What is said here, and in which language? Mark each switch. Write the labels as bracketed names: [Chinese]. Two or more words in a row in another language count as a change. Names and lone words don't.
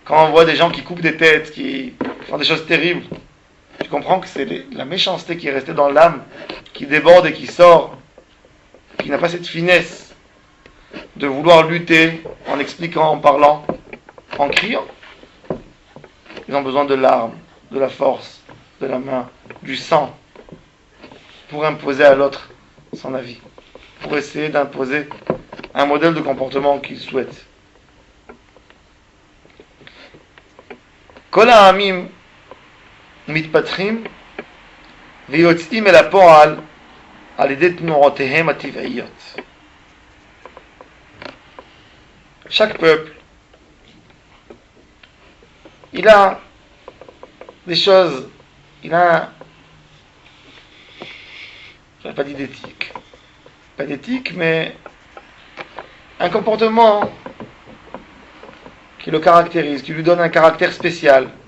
[French] quand on voit des gens qui coupent des têtes, qui font des choses terribles, tu comprends que c'est la méchanceté qui est restée dans l'âme, qui déborde et qui sort, qui n'a pas cette finesse de vouloir lutter en expliquant, en parlant, en criant. Ils ont besoin de l'arme, de la force, de la main, du sang, pour imposer à l'autre son avis, pour essayer d'imposer un modèle de comportement qu'ils souhaitent. [Hebrew] כל העמים מתפתחים ויוצאים אל הפועל על ידי תנועותיהם הטבעיות. [French] Chaque peuple, il a des choses, il a, je n'ai pas dit d'éthique, pas d'éthique, mais un comportement qui le caractérise, qui lui donne un caractère spécial.